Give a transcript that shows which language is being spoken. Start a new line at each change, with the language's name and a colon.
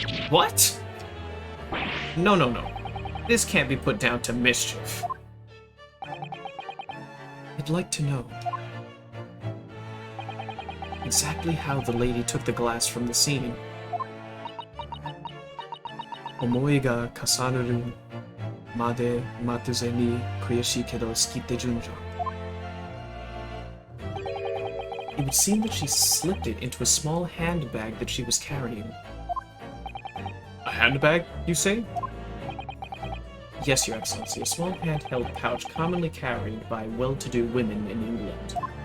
English: What? No, no, no. This can't be put down to mischief. I'd like to know exactly how the lady took the glass from the scene.
Japanese: 思いが重なるまで待たずに悔しいけど好きって順序。
English: It would seem that she slipped it into a small handbag that she was carrying. A handbag, you say? Yes, Your Excellency, a small handheld pouch commonly carried by well-to-do women in England.